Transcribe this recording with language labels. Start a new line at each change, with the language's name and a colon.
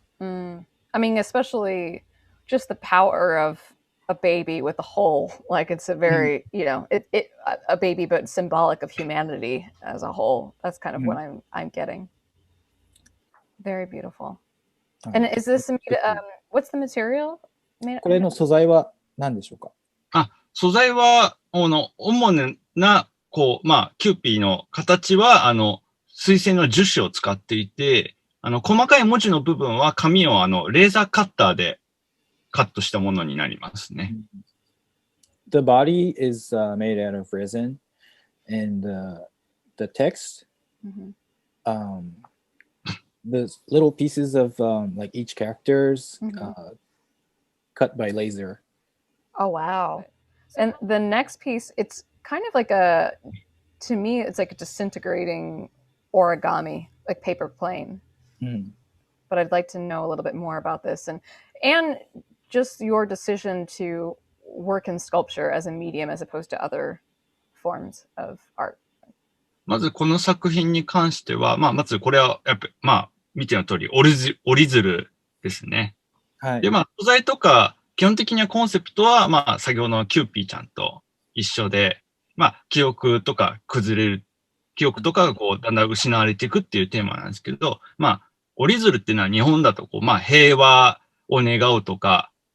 English: I mean, especially just the power of a baby with a hole. Like it's a very, a baby, but symbolic of humanity as a whole. That's kind of what I'm getting. Very beautiful. And is this what's the material?
Japanese: これの素材は何でしょうか？素材は主なこうまあキューピーの形は水性の樹脂を使っていて、細かい文字の部分は紙をレーザーカッターでカットしたものになりますね。
English: The body is made out of resin, and the text, the little pieces of like each characters cut by laser. Oh wow! And the next piece, it's kind of like to me, it's like a disintegrating origami, like paper plane. But I'd like to know a little bit more about this and just your decision to work in sculpture as a medium as opposed to other forms of art.
Japanese: まずこの作品に関しては、まずこれはやっぱ見ての通り、折り鶴ですね。はい。で、まあ、素材とか、基本的にはコンセプトは、まあ、先ほどのキューピーちゃんと一緒で、まあ、記憶とか崩れる、記憶とかがこう、だんだん失われていくっていうテーマなんですけど、まあ、折り鶴っていうのは日本だとこう、まあ、平和を願うとか、